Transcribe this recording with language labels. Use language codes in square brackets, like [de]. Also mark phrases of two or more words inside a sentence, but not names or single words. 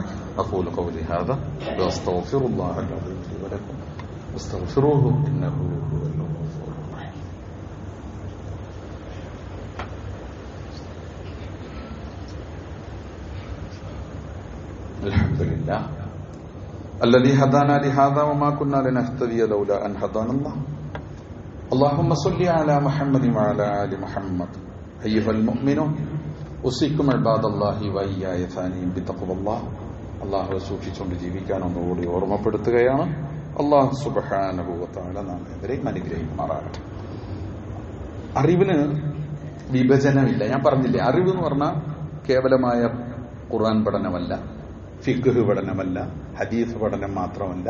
[ar] أقول قولي هذا وأستغفر الله العظيم لي ولكم واستغفروه إنه هو الغفور الرحيم. അൽഹംദുലില്ലാഹ് الذي هدانا لهذا وما كنا لنهتدي لولا أن هدانا الله اللهم صل على محمد وعلى آل محمد أيها المؤمنون أوصيكم عباد الله وإياي ثانيا بتقوى الله. [ml] അള്ളാഹുവെ സൂക്ഷിച്ചുകൊണ്ട് ജീവിക്കാൻ ഒന്നുകൂടി ഓർമ്മപ്പെടുത്തുകയാണ്. അള്ളാഹു [ar] سبحانه وتعالى [ml] നാം ഏവരെയും അനുഗ്രഹിക്കുമാറാകട്ടെ. അറിവിന് വിഭജനമില്ല. ഞാൻ പറഞ്ഞില്ലേ, അറിവ് എന്ന് പറഞ്ഞാൽ കേവലമായ ഖുർആൻ പഠനമല്ല, ഫിഖ്ഹ് പഠനമല്ല, ഹദീസ് പഠനം മാത്രമല്ല.